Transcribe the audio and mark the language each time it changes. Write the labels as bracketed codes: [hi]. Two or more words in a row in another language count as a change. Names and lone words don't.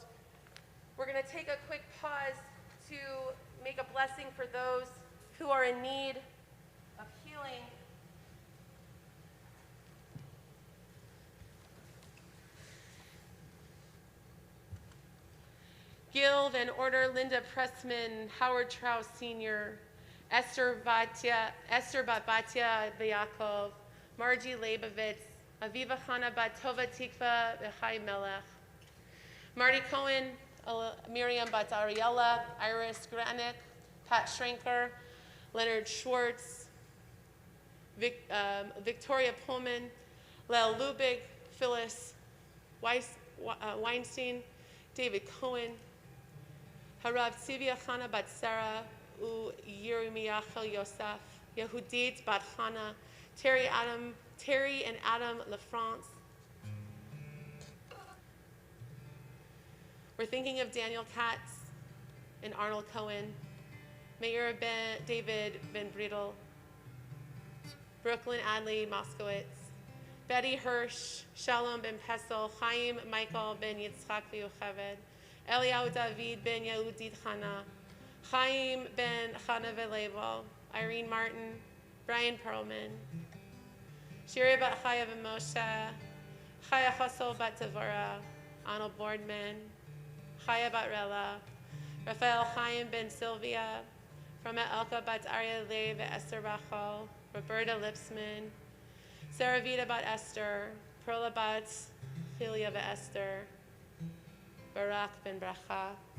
[en] We're going to take a quick pause to make a blessing for those who are in need of healing. Gil Van Order, Linda Pressman, Howard Trout Sr., Esther Batya Bayakov, Margie Leibovitz, Aviva Chana Bat Tova Tikva Bechai Melech, Marty Cohen, Miriam Bat Ariella, Iris Granik, Pat Schrenker, Leonard Schwartz, Victoria Pullman, Lel Lubig, Phyllis Weinstein, David Cohen, Harav Tzivia Chana Bat Sarah, U Yirmiyachel Yosef, Yehudit Bat Chana, Terry and Adam LaFrance. We're thinking of Daniel Katz and Arnold Cohen, Mayor David Ben Bridel, Brooklyn Adley Moskowitz, Betty Hirsch, Shalom Ben Pesel, Chaim Michael Ben Yitzchak V'Yocheved, Eliyahu David Ben Yehudit Chana, Chaim Ben Chana V'Leval, Irene Martin, Brian Perlman, Shiri Bat Chaya V'Moshe, Chaya Chosel Bat Tavora, Arnold Boardman, Chaya Bat Rela, Rafael Chaim Ben Sylvia, from Elka Bat Arya Lev Esther Bachal, Roberta Lipsman, Sarah Vida Bat Esther, Perla Bat Hilia Esther, Barak Ben Bracha.